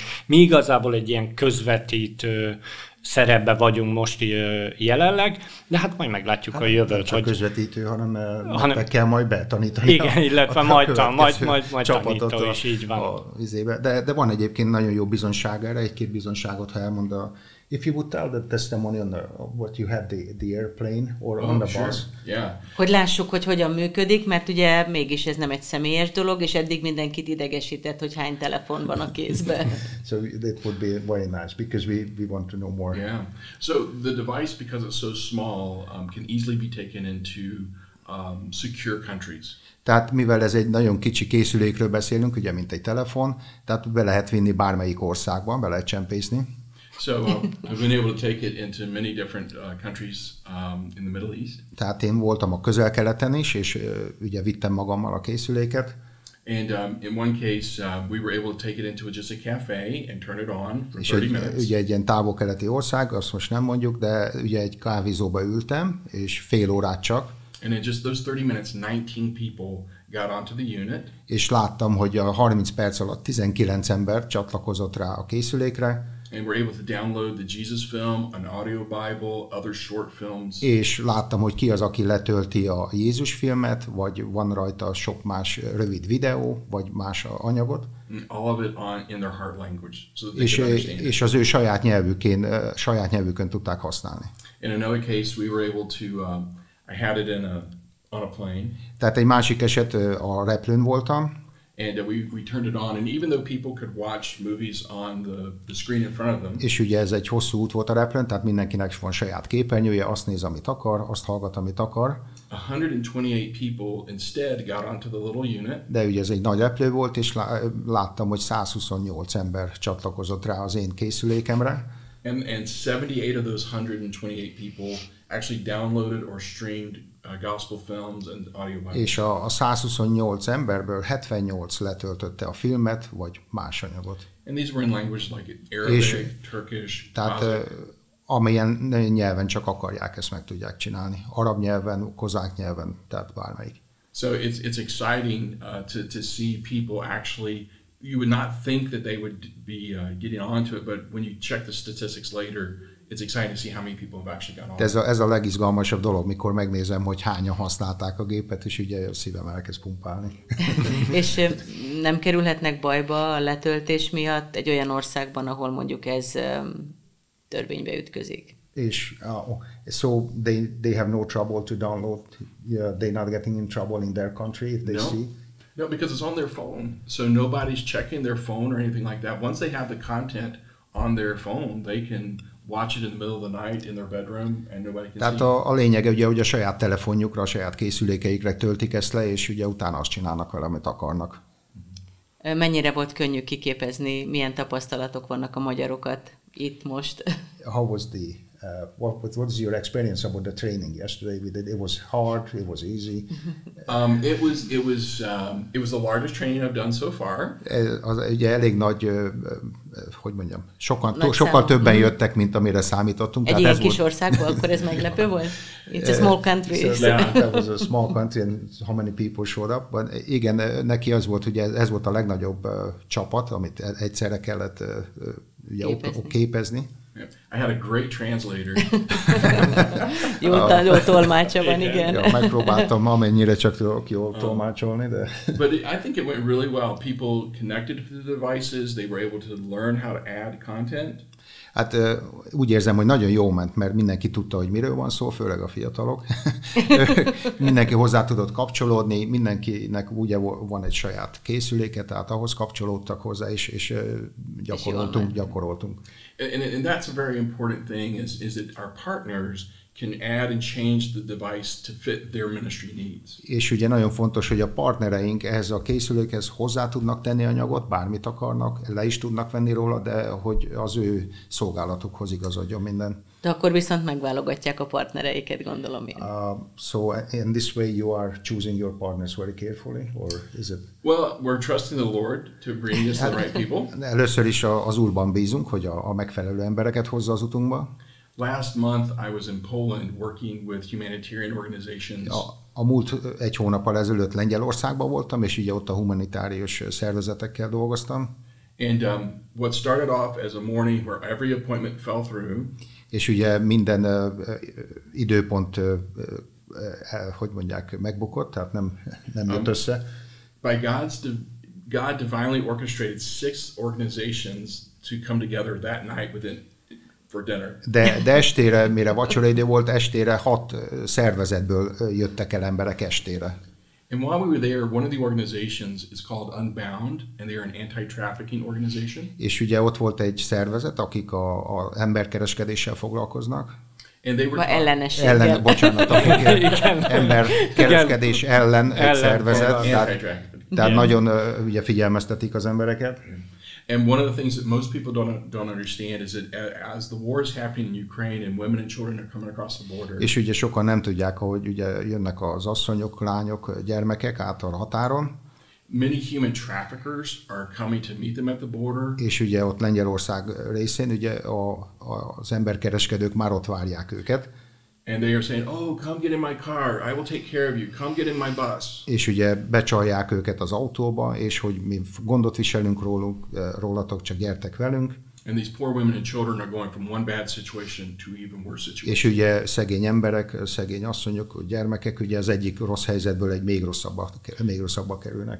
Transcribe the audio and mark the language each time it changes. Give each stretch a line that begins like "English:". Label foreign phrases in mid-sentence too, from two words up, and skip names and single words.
Hungarian: Mi igazából egy ilyen közvetítő szerepben vagyunk most jelenleg, de hát majd meglátjuk a jövőt. Nem csak hogy közvetítő, hanem kell majd betanítani. Igen, illetve majd tanító is, így van. De van egyébként nagyon jó bizonság erre, egy-két bizonságot, ha elmond
English: if you would tell the testimony on what you had the airplane or on the bus. Yeah.
Hungarian: Hogy lássuk, hogy hogyan működik, mert ugye mégis ez nem egy személyes dolog, és eddig mindenkit idegesített, hogy hány telefon van a kézben.
English: So that would be very nice, because we want to know more. Yeah. So the device, because it's so small, can easily be taken into secure countries.
Hungarian: Tehát mivel ez egy nagyon kicsi készülékről beszélünk, ugye mint egy telefon, tehát be lehet vinni bármelyik országban, be lehet csempészni.
English: So I've been able to take it into many different countries in the Middle East.
Hungarian: Tehát én voltam a Közel-Keleten is, és ugye vittem magammal a készüléket.
English: And in one case, we were able to take it into just a café and turn it on for 30 minutes.
Hungarian: Ugye egy ilyen távol-keleti ország, azt most nem mondjuk, de ugye egy kávézóba ültem, és fél órát csak.
English: And in just those 30 minutes, 19 people got onto the unit.
Hungarian: És láttam, hogy a 30 perc alatt 19 ember csatlakozott rá a készülékre.
English: And we're able to download the Jesus film, an audio Bible, other short films.
Hungarian: És láttam, hogy ki az, aki letölti a Jézus-filmet, vagy van rajta sok más rövid videó, vagy más anyagot.
English: All of it in their heart language, so that they can understand it.
Hungarian: És az ő saját nyelvükön tudták használni.
English: In another case, we were able to, I had it on a plane.
Hungarian: Tehát egy másik eset, a repülőn voltam.
English: And we turned it on, and even though people could watch movies on the screen in front of them.
Hungarian: És ugye ez egy hosszú út volt a repülőn, tehát mindenkinek van saját képernyője, azt néz, amit akar, azt hallgat, amit akar.
English: 128 people instead got onto the little unit.
Hungarian: De ugye ez egy nagy repülő volt, és láttam, hogy 128 ember csatlakozott rá az én készülékemre.
English: And 78 of those 128 people actually downloaded or streamed gospel films and audio Bibles.
Hungarian: És a 128 emberből 78 letöltötte a filmet, vagy más anyagot.
English: And these were in language like Arabic, Turkish,
Hungarian: tehát amilyen nyelven csak akarják, ezt meg tudják csinálni. Arab nyelven, kozák nyelven, tehát bármelyik.
English: So it's exciting to see people actually. You would not think that they would be getting onto it, but when you check the statistics later, it's exciting to see how many people have actually got on.
Hungarian: Ez a legizgalmasabb dolog, mikor megnézem, hogy hányan használták a gépet, és ugye a szívem elkezd pumpálni. És nem kerülhetnek bajba a letöltés miatt egy olyan országban, ahol mondjuk ez törvénybe ütközik?
English: És so they have no trouble to download. They're not getting in trouble in their country if they see. No, because it's on their phone. So nobody's checking their phone or anything like that. Once they have the content on their phone, they can watch it in the middle of the night in their bedroom, and nobody can
Hungarian: Tehát a lényege ugye, hogy a saját telefonjukra, a saját készülékeikre töltik ezt le, és ugye utána azt csinálnak vele, amit akarnak. Mennyire volt könnyű kiképezni, milyen tapasztalatok vannak a magyarokat itt most?
English: How was what was your experience about the training yesterday? It was hard. It was easy. It was the largest training I've done so far.
Hungarian: Ugye elég nagy, hogy mondjam, sokkal többen jöttek, mint amire számítottunk. Egy ilyen kis országból, akkor ez meglepő volt?
English: It's a small country. So that was a small country, and how many people showed up?
Hungarian: But igen, neki az volt, ugye ez volt a legnagyobb csapat, amit egyszerre kellett képezni.
English: I had a great translator.
Hungarian: Jó tolmácsa van, igen. Ja, megpróbáltam amennyire csak tudok jól tolmácsolni, de...
English: But I think it went really well. People connected to the devices. They were able to learn how to add content.
Hungarian: Hát úgy érzem, hogy nagyon jó ment, mert mindenki tudta, hogy miről van szó, főleg a fiatalok. Mindenki hozzá tudott kapcsolódni, mindenkinek ugye van egy saját készüléke, tehát ahhoz kapcsolódtak hozzá, és gyakoroltunk.
English: And that's a very important thing is that our partners can add and change the device to fit their ministry needs.
Hungarian: És ugye nagyon fontos, hogy a partnereink ehhez a készülékhez hozzá tudnak tenni anyagot, bármit akarnak, le is tudnak venni róla, de hogy az ő szolgálatukhoz igazodjon minden. De akkor viszont megválogatják a partnereiket, gondolom én.
English: So in this way you are choosing your partners very carefully, or is it? Well, we're trusting the Lord to bring us the right people.
Hungarian: Először is az Úrban bízunk, hogy a megfelelő embereket hozza az utunkba.
English: Last month I was in Poland working with humanitarian organizations.
Hungarian: A múlt egy hónappal ezelőtt Lengyelországban voltam, és ugye ott a humanitárius szervezetekkel dolgoztam.
English: And what started off as a morning where every appointment fell through.
Hungarian: És ugye minden időpont, hogy mondják, megbukott, tehát nem jött össze.
English: By God divinely orchestrated 6 organizations to come together that night for dinner.
Hungarian: De estére, mire vacsoraidő volt, estére 6 szervezetből jöttek el emberek estére.
English: And while we were there, one of the organizations is called Unbound, and they're an anti-trafficking organization.
Hungarian: És ugye ott volt egy szervezet, akik a emberkereskedéssel foglalkoznak.
English: And they were
Hungarian: ellenességgel. Bocsánat, akik emberkereskedés ellen egy szervezet. Tehát nagyon ugye figyelmeztetik az embereket.
English: And one of the things that most people don't understand is that as the war is happening in Ukraine and women and children are coming across the border.
Hungarian: És ugye sokan nem tudják, hogy ugye jönnek az asszonyok, lányok, gyermekek át a határon.
English: Many human traffickers are coming to meet them at the border.
Hungarian: És ugye ott Lengyelország részén ugye az emberkereskedők már ott várják őket.
English: And they are saying, "Oh, come get in my car. I will take care of you. Come get in my bus."
Hungarian: És ugye becsalják őket az autóba, és hogy mi gondot viselünk rólatok, csak gyertek velünk.
English: And these poor women and children are going from one bad situation to even worse situation.
Hungarian: És ugye szegény emberek, szegény asszonyok, gyermekek ugye az egyik rossz helyzetből egy még rosszabbba kerülnek.